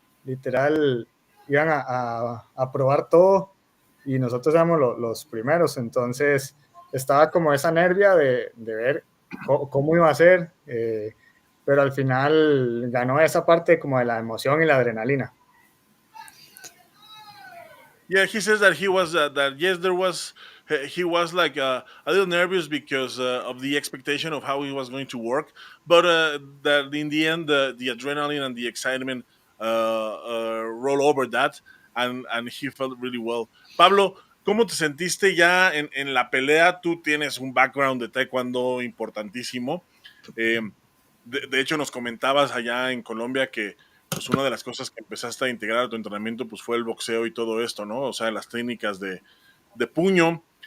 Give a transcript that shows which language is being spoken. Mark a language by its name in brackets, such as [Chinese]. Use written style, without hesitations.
[Spanish] Literal, iban a probar todo y nosotros éramos los primeros. Entonces, estaba como esa nervia de ver cómo iba a ser, pero al final ganó esa parte como de la emoción y la adrenalina. [English] Yeah, he says that he was that yes, there was he was like a little nervous because of the expectation of how he was going to work, but that in the end the adrenaline and the excitement roll over that, and he felt really well. [Spanish] Pablo, ¿cómo te sentiste ya en la pelea? Tú tienes un background de taekwondo importantísimo. Eh, de hecho, nos comentabas allá en Colombia que pues una de las cosas que empezaste a integrar a tu entrenamiento pues fue el boxeo y todo esto, ¿no? O sea, las técnicas de puño.